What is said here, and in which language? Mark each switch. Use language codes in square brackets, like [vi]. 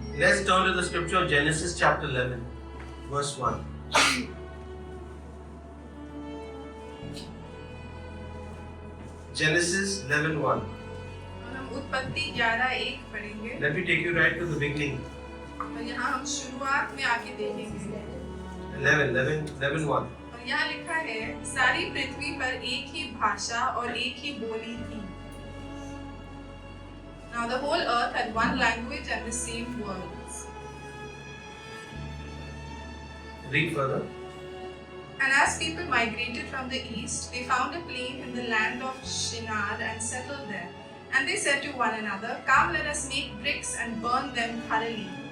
[en] Let's turn to the scripture, Genesis chapter 11, verse 1. Genesis 11:1. [hi] और हम उत्पत्ति 11:1 पढ़ेंगे। [en] Let me take you right to the beginning. [hi] और यहाँ हम शुरुआत में आके देखेंगे। [en] 11:1. [hi] और यहाँ लिखा है, सारी पृथ्वी पर एक ही भाषा और एक ही बोली थी। [en] Now the whole earth had one language and the same words. Read further. And as people migrated from the east, they found a plain in the land of Shinar and settled there. And they said to one another, "Come, let us make bricks and burn them thoroughly."